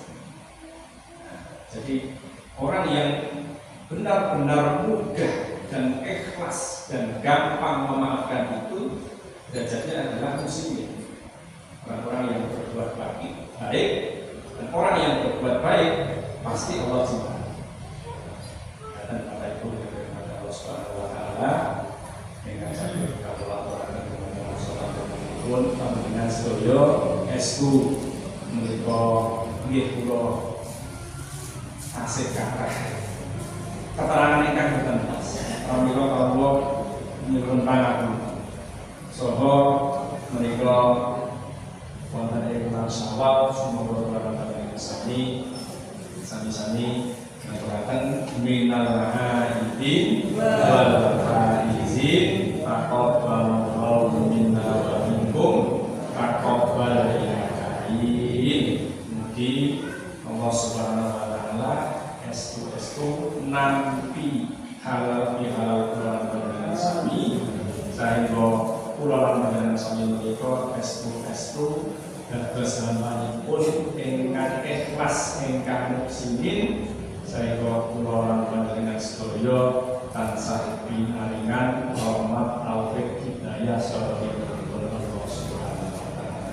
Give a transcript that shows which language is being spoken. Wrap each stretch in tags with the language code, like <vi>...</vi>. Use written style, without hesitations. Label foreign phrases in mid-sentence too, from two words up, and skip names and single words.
<id>Nah, jadi orang yang benar-benar mudah dan ikhlas dan gampang memaafkan itu derajatnya adalah muslimin. Orang-orang yang berbuat baik dan orang yang berbuat baik pasti Allah cinta. Dan Bapak Ibu yang dirahmati Allah</id> <ar>سبحانه وتعالى,</ar> <id>dengan saya kolaborasi dengan salat pun</id> <jv>panjenengan sedaya esku menika nggih kula tasih kathah keterangan ingkang boten pas. Pramila kawula nyuwun pangapunten. Saha menika wonten ing bulan Syawal sumangga kula sami-sami ngaturaken</jv> <ar>من العائدين والفائزين تقبل الله منا ومنكم تقبل يا كريم.</ar> <jv>Mugi Allah</jv> <ar>سبحانه وتعالى</ar> <jv>estu nampi halal bihalal kula panjenengan sami saengga kula lan panjenengan sami menika estu dados hambanipun ingkang ikhlas ingkang muhsinin saengga kula lan panjenengan sedaya tansah pinaringan rahmat taufik hidayah sarta pitutur Allah</jv> <ar>سبحانه وتعالى.</ar>